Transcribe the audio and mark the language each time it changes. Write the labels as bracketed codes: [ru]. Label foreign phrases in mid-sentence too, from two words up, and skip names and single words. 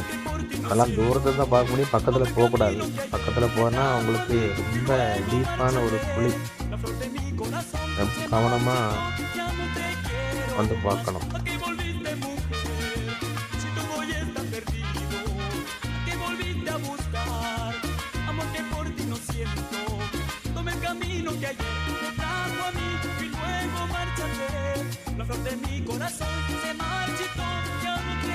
[ta] அதெல்லாம் தூரத்தில் தான் பார்க்க முடியும், பக்கத்தில் போகக்கூடாது. பக்கத்தில் போனால் உங்களுக்கு ரொம்ப டீப்பான ஒரு குழி. கவனமாக வந்து பார்க்கணும். [es] camino que ayer te trajo a mí y luego márchate. La flor de mi corazón se marchitó, ya no